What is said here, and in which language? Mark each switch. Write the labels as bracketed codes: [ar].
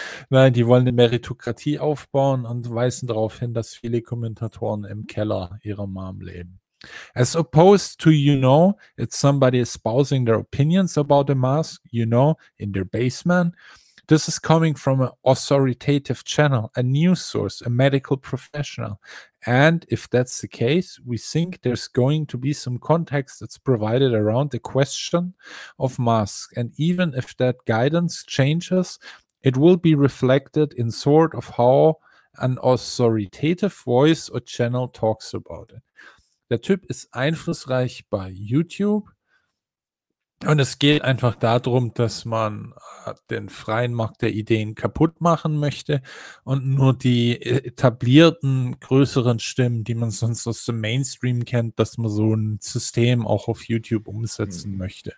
[de] Nein, die wollen eine Meritokratie aufbauen und weisen darauf hin, dass viele Kommentatoren im Keller ihrer Mom leben. [en] As opposed to, you know, it's somebody espousing their opinions about the mask, you know, in their basement. This is coming from an authoritative channel, a news source, a medical professional. And if that's the case, we think there's going to be some context that's provided around the question of masks. And even if that guidance changes, it will be reflected in sort of how an authoritative voice or channel talks about it. [de] Der Typ ist einflussreich bei YouTube. Und es geht einfach darum, dass man den freien Markt der Ideen kaputt machen möchte und nur die etablierten größeren Stimmen, die man sonst aus dem Mainstream kennt, dass man so ein System auch auf YouTube umsetzen möchte.